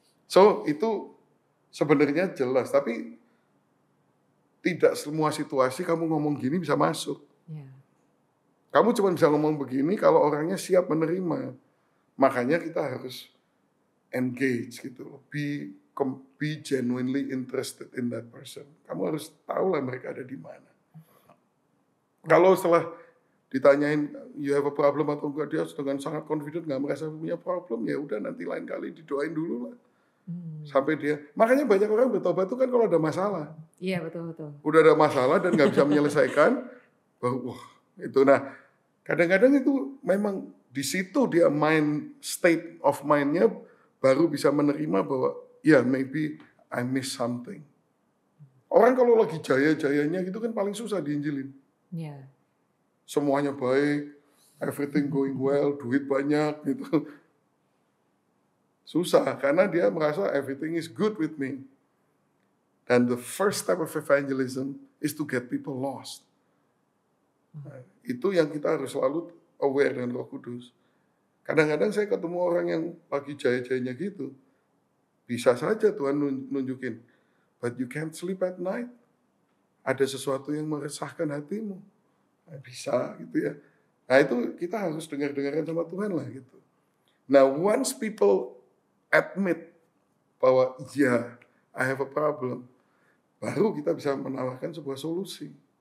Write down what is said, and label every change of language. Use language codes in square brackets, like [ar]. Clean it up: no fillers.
[id] So itu sebenarnya jelas. Tapi tidak semua situasi kamu ngomong gini bisa masuk. [en] Yeah. [id] Kamu cuma bisa ngomong begini kalau orangnya siap menerima. Makanya kita harus engage gitu loh. [en] Be genuinely interested in that person. [id] Kamu harus tahu lah mereka ada di mana. Kalau setelah ditanyain [en] you have a problem [id] atau enggak, dia dengan sangat confident nggak merasa punya problem, ya udah nanti lain kali didoain dulu lah. Sampai dia, makanya banyak orang bertobat tuh kan kalau ada masalah. Iya, betul. Udah ada masalah dan nggak bisa menyelesaikan, baru itu. Nah, kadang-kadang itu memang di situ dia [en] state of mind- [id] nya baru bisa menerima bahwa ya [en] maybe I miss something. [id] Orang kalau lagi jaya-jayanya gitu kan paling susah diinjilin. Iya. Semuanya baik, [en] everything going well, [id] duit banyak gitu. Susah karena dia merasa [en] everything is good with me. And the first step of evangelism is to get people lost. [id] Nah, itu yang kita harus selalu aware dengan Roh Kudus. Kadang-kadang saya ketemu orang yang lagi jaya-jayanya gitu. Bisa saja Tuhan nunjukin, [en] but you can't sleep at night. [id] Ada sesuatu yang meresahkan hatimu. Nah, bisa gitu ya. Nah itu kita harus dengar-dengarkan sama Tuhan lah gitu. Nah [en] once people admit [id] bahwa ya [en] I have a problem, [id] baru kita bisa menawarkan sebuah solusi.